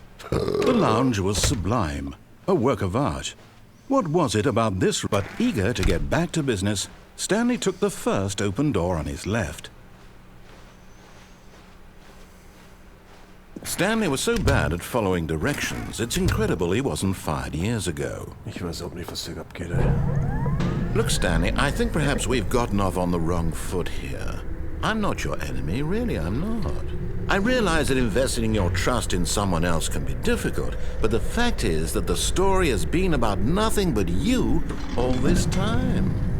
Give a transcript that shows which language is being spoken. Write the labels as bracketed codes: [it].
[en] The lounge was sublime, a work of art. What was it about this? But eager to get back to business, Stanley took the first open door on his left. Stanley was so bad at following directions, it's incredible he wasn't fired years ago. [de] Ich weiß auch nicht, was hier abgeht, ey. [en] Look, Stanley, I think perhaps we've gotten off on the wrong foot here. I'm not your enemy, really, I'm not. I realize that investing your trust in someone else can be difficult, but the fact is that the story has been about nothing but you all this time.